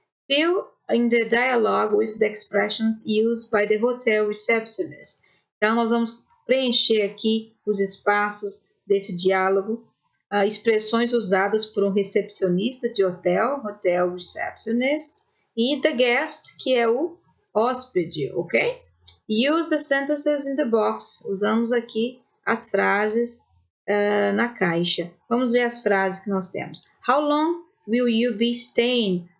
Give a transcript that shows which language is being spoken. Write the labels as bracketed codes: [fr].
[en] Fill in the dialogue with the expressions used by the hotel receptionist. [pt] Então, nós vamos preencher aqui os espaços desse diálogo, expressões usadas por um recepcionista de hotel, [en] hotel receptionist, [pt] e [en] the guest, [pt] que é o hóspede, ok? [en] Use the sentences in the box. [pt] Usamos aqui as frases na caixa. Vamos ver as frases que nós temos. [en] How long will you be staying?